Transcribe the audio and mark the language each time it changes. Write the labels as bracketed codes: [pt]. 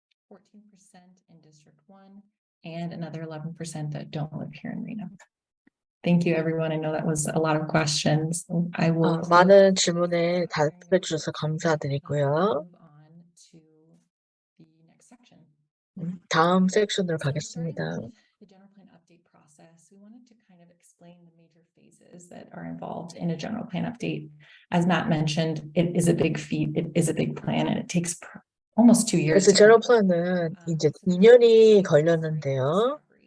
[en] 14% in District 1, and another 11% that don't live here in Reno. Thank you, everyone. I know that was a lot of questions. I will [ko] 많은 질문에 답해 주셔서 감사드리고요. [en] move on to the next section. [ko] 다음 섹션으로 가겠습니다. [en] The general plan update process. We wanted to kind of explain the major phases that are involved in a general plan update. As Matt mentioned, it is a big feat. It is a big plan, and it takes almost 2 years. [ko] 그래서 제너럴 플랜은 이제 2년이 걸렸는데요.